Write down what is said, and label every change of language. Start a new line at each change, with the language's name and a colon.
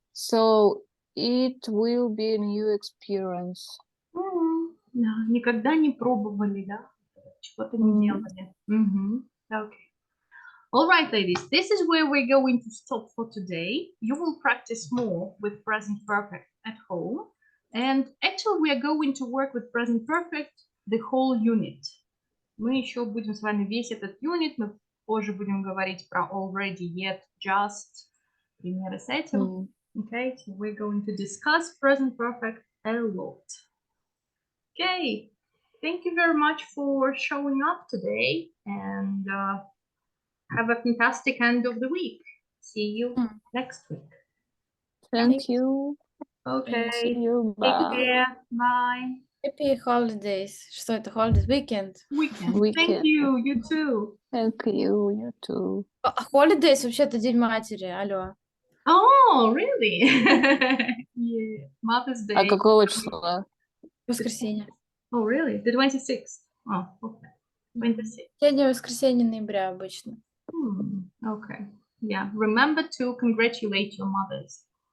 English: So it will be a new experience.
Russian: Да, никогда не пробовали, да? Чего-то не делали. Okay.
English: All right, ladies, this is where we're going to stop for today. You will practice more with present perfect at home. And actually, we are going to work with present perfect the whole unit.
Russian: Мы еще будем с вами весь этот юнит, мы позже будем говорить про already, yet, just, примеры с этим.
English: Okay, so we're going to discuss present perfect a lot. Okay, thank you very much for showing up today, and have a fantastic end of the week. See you next week. Thank you. Okay, See you. take Bye. care. Bye. Happy holidays.
Russian: Что это?
English: Holidays? Weekend. Weekend. Thank Weekend. you. You too. Thank you. You too.
Russian: Holidays вообще-то День матери. Алло.
English: Oh, really? Yeah. Mother's Day.
Russian: А какого числа? Воскресенье.
English: Oh, really? The 26th. Oh, okay. 26th.
Russian: Последнее воскресенье ноября обычно.
English: Okay. Yeah. Remember to congratulate your mothers.